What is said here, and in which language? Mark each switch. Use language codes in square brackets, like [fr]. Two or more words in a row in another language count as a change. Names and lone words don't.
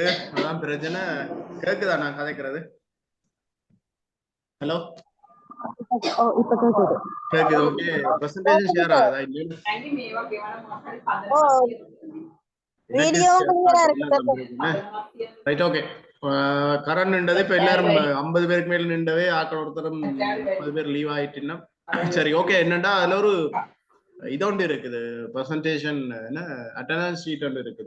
[ta] அதான் பிரச்சனை. கேக்குதா நான் கதைக்கிறது? ஹலோ இப்ப கேக்குது. கேக்குது. [en] okay, presentation share [ta] ஆகுதா இல்ல? [si] ඇයි මේවා ගෙවන මොකක් හරි පදනමක් [en] video clear [ta] இருக்கு. [en] right, okay. [ta] கரண்ட் நின்றது. இப்ப எல்லாரும் 50 பேருக்கு மேல நின்றவே ஆக்கள் ஒருத்தரும் 30 பேர் லீவ் ஆயிட்டுன்னா சரி, ஓகே. என்னண்டா அதுல ஒரு இதொண்டு இருக்குது, [en] presentation attendance sheet [ta] ஒன்று இருக்குது.